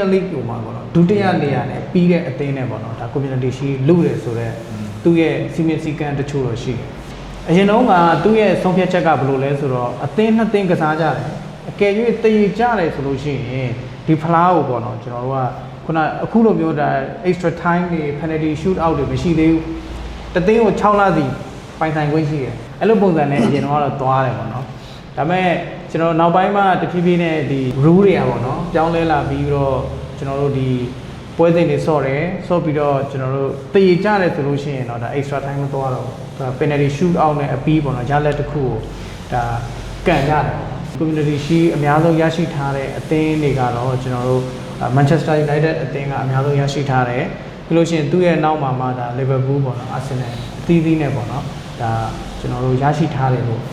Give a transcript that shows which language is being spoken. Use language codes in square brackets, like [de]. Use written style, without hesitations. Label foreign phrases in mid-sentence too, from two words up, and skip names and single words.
[my] League ကိုမှာပေါ့နော်ဒုတိယနေရာနဲ့ပြီးတဲ့အသင်းနဲ့ပေါ့နော်ဒါ community shield လူတယ်ဆိုတော့သူ့ရဲ့စီမံစည်းကမ်းတချို့တော့ရှိတယ်အရင်တော့ကသူ့ရဲ့ဆုံးဖြတ်ချက်ကဘယ်လိုလဲဆိုတော့အသင်းနှစ်သင်းကစားကြတယ်အကယ်၍ တည်ကြတယ်ဆိုလို့ရှိရင်ဒီဖလားကိုပေါ့နော်ကျွန်တော်တို့ကခုနအခုလိုမျိုးဒါ [en] extra time [my] တွေ [en] penalty shoot out [my] တွေမရှိသေးဘူးတသင်းကို6လစီပိုင်ဆိုင်ခွင့်ရှိတယ် အဲ့လိုပုံစံနဲ့အရင်တော့သွားတယ်ပေါ့နော်ဒါပေမဲ့ကျွန်တော်နောက်ပိုင်းမှာတဖြည်းဖြည်းနဲ့ဒီ rule တွေကပေါ့နော်ပြောင်းလဲလာပြီး တော့ကျွန်တော်တို့ဒီပွဲစဉ်တွေဆော့တယ်ဆော့ပြီးတော့ကျွန်တော်တို့တည်ကြတယ်ဆိုလို့ရှိရင်တော့ဒါ [en] extra time [my] မသွားတော့ဘူး [en] penalty shoot out [my] နဲ့အပြီးပေါ့နော်ရလက်တစ်ခုကိုဒါကန်ရတယ် community shield အများဆုံးရရှိထားတဲ့အသင်းတွေကတော့ကျွန်တော်တို့ Manchester United အသင်းကအများဆုံးရရှိထားတယ်ပြီးလို့ရှိရင်သူ့ရဲ့နောက်မှာမှဒါ Liverpool ပေါ့နော် Arsenal အသီးသီးနဲ့ပေါ့နော်ဒါကျွန်တော်တို့ရရှိထားတယ်လို့